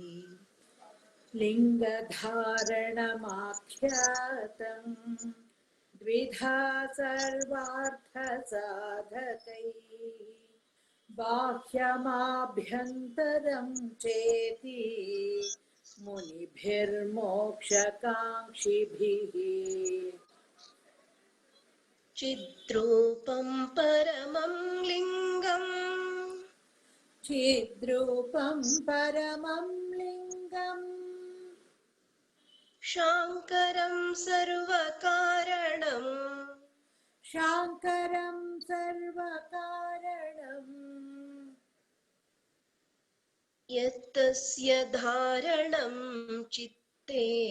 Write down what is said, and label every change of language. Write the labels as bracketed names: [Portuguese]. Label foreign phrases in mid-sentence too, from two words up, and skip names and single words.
[Sanskrit] ಲಿಂಗಧಾರಣಮಾಖ್ಯಾತಂ ದ್ವಿಧಾ ಸರ್ವಾರ್ಥಸಾಧಕೈಃ ಬಾಹ್ಯಮಾಭ್ಯಂತರಂ ಚೇತಿ ಮುನಿಭಿರ್ಮೋಕ್ಷಕಾಂಕ್ಷಿಭಿಃ. ಚಿದ್ರೂಪಂ ಪರಮಂ ಲಿಂಗಂ ಚಿದ್ರೂಪಂ ಪರಮಂ ಲಿಂಗಂ ಶಾಂಕರಂ ಸರ್ವಕಾರಣಂ ಶಾಂಕರಂ ಸರ್ವಕಾರಣಂ ಯತ್ತಸ್ಯ ಧಾರಣಂ ಚಿತ್ತೇ